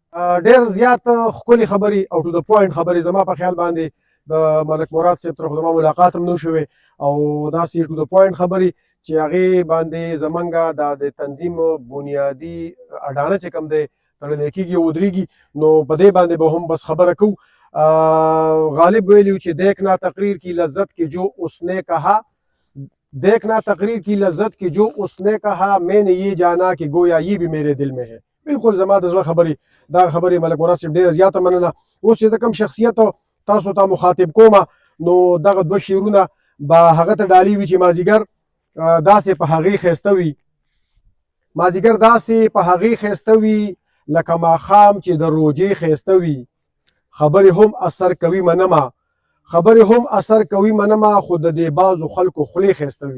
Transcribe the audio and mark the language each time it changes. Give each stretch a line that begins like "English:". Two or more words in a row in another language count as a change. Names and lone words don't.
Pashto: ډېر زیات ښکلې خبرې او
English: to the point
Pashto: خبرې زما په خیال باندې د ملک مراد صاحب تر خو زما ملاقات هم نه شوې، او داسې
English: to the point
Pashto: خبرې چې هغې باندې زمونږ د تنظیم بنیادي اډانه چې کوم دی تړلی کېږي او ودرېږي، نو په دې باندې به هم بس خبره کوو. غالب ویلي چې
Urdu: دیکھنا تقریر کی لذت کی جو اس نے کہا، دیکھنا تقریر کی لذت کی جو اس نے کہا، میں نے یہ جانا کہ گویا یہ بھی میرے دل میں ہے.
Pashto: بالکل زما د زړه خبرې دا خبرې ملک مراد صاحب ډېره زیاته مننه. اوس چې زه کوم شخصیت تاسو ته مخاطب کومه نو دغه 2 شعرونه به هغه ته ډالۍ وي چې مازدیګر داسې په هغې ښایسته وي، مازدیګر داسې په هغې ښایسته وي لکه ماښام چې د روژې ښایسته وي، خبرې هم اثر کوي منمه، خبرې هم اثر کوي منمه، خو د دې بعضو خلکو خولې ښایسته وي.